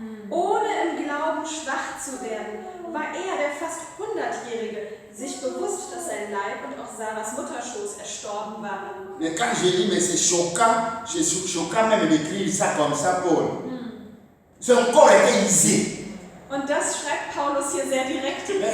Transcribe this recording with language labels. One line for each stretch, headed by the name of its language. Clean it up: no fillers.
German: Ohne im Glauben schwach zu werden, war er, der fast 100-Jährige, sich bewusst, dass sein Leib und auch Sarahs Mutterschoß erstorben waren.
French: Mais quand je lis, mais c'est choquant même d'écrire ça comme ça, Paul. Son corps était usé.
German: Und das schreibt Paulus hier sehr direkt.